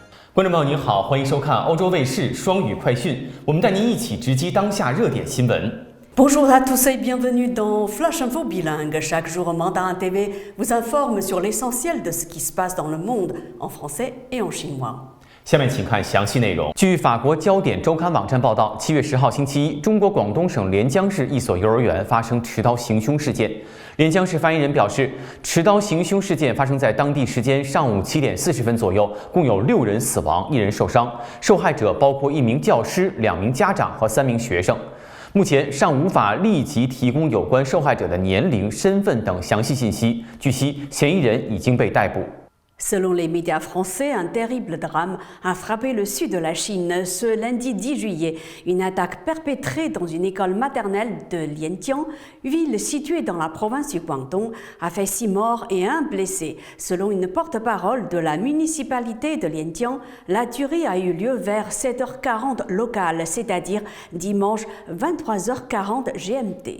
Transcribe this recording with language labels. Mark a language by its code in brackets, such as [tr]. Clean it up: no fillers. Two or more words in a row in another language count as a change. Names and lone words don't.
[zh] 观众朋友您好，欢迎收看欧洲卫视双语快讯，我们带您一起直击当下热点新闻。 [fr] Bonjour à tous et bienvenue dans Flash Info Bilingue. Chaque jour, Mandarin TV vous informe sur l'essentiel de ce qui se passe dans le monde en français et en chinois. [zh] 下面请看详细内容。据法国焦点周刊网站报道，7月10号星期一，中国广东省连江市一所幼儿园发生持刀行凶事件。连江市发言人表示，持刀行凶事件发生在当地时间上午7点40分左右，共有6人死亡，1人受伤，受害者包括1名教师、2名家长和3名学生。目前尚无法立即提供有关受害者的年龄、身份等详细信息。据悉，嫌疑人已经被逮捕。 [fr] Selon les médias français, un terrible drame a frappé le sud de la Chine ce lundi 10 juillet. Une attaque perpétrée dans une école maternelle de Lianjiang, ville située dans la province du Guangdong, a fait 6 morts et 1 blessé. Selon une porte-parole de la municipalité de Lianjiang, la tuerie a eu lieu vers 7h40 locale, c'est-à-dire dimanche 23h40 GMT.